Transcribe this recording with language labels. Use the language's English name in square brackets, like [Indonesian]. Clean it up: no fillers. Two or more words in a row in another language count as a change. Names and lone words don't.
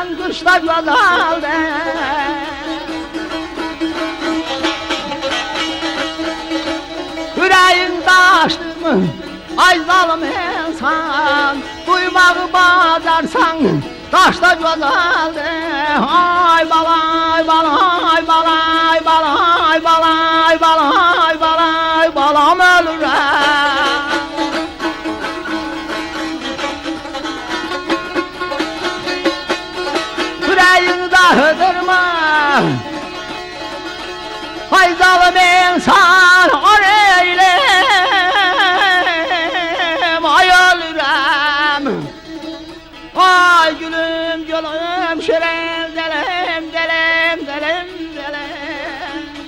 [Turkish] daşda güzeldir. Yüreğin daşdı mı? [Azerbaijani] Ay zalım insan, duymağı bacarsan, daşda güzeldir. Ay bala, ay bala, ay bala, ay bala, ay bala, ay bala, ay bala, ay balam ölürüm. Yüreğin dağıdırma, ay zalım insan, oraya ay gülüm gülüm şirin delim delim delim delim.